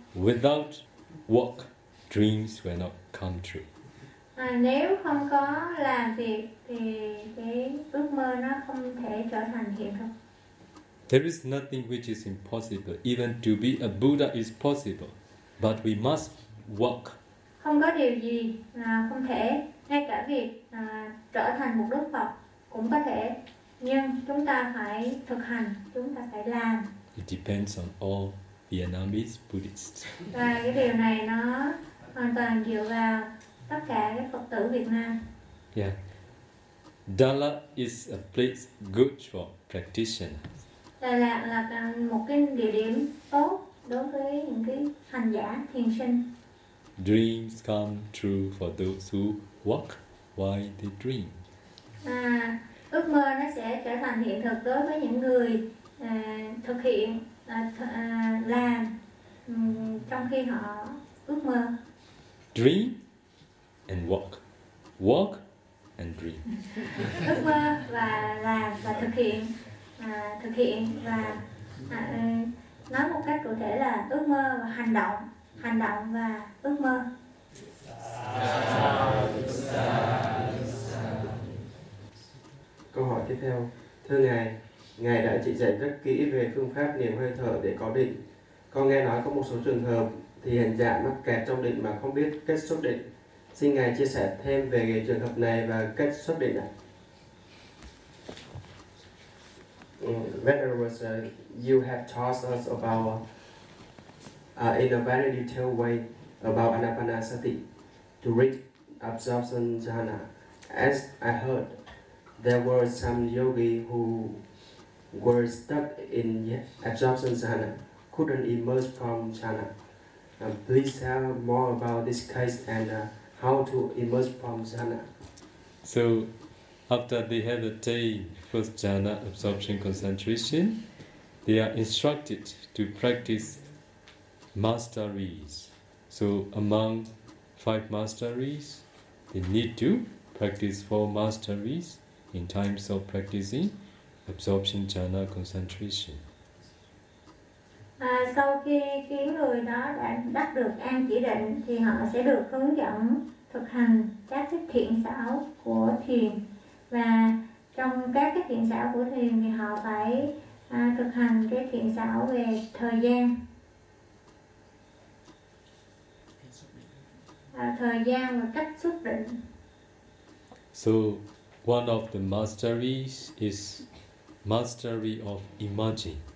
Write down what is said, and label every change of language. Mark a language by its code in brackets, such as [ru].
[en] Without work, dreams will not come true. [vi] Nếu không có làm việc thì cái ước mơ nó không thể trở thành hiện thực. [en] There is nothing which is impossible. Even to be a Buddha is possible, but we must work. [vi] Không có điều gì không thể, ngay cả việc trở thành một Đức Phật cũng có thể, nhưng chúng ta phải thực hành, chúng ta phải làm. [en] It depends on all Vietnamese Buddhists. [vi] Và cái điều này nó hoàn toàn dựa vào tất cả các Phật tử Việt Nam. [en] Yeah, Dalat is a place good for practitioners. [vi] Đà Lạt là một cái địa điểm tốt đối với những cái hành giả thiền sinh. [en] Dreams come true for those who walk while they dream. [vi] Ước mơ nó sẽ trở thành hiện thực đối với những người thực hiện làm trong khi họ ước mơ. [en] Dream and walk. Walk and dream. [vi] Ước mơ và làm và thực hiện. Thực hiện và nói một cách cụ thể là ước mơ và hành động. Hành động và ước mơ. Câu hỏi tiếp theo. Thưa Ngài, Ngài đã chỉ dạy rất kỹ về phương pháp niệm hơi thở để có định. Con nghe nói có một số trường hợp thì hành giả mắc kẹt trong định mà không biết cách xuất định. Xin Ngài chia sẻ thêm về trường hợp này và cách xuất định ạ. [en] Venerables, you have taught us about in a very detailed way about Anapanasati to reach absorption jhana. As I heard, there were some yogi who were stuck in absorption jhana, couldn't emerge from jhana. Please tell more about this case and how to emerge from jhana. So, after they have attained first jhana absorption concentration, they are instructed to practice masteries. So, among five masteries, they need to practice four masteries in times of practicing absorption jhana concentration. [vi] Sau khi người đó đã đắc được an chỉ định thì họ sẽ được hướng dẫn thực hành các cái thiện xảo của thiền, và trong các cái thiện xảo của thiền thì họ phải thực hành cái thiện xảo về thời gian. Thời gian và cách xuất định. [en] So one of the masteries is mastery of emerging.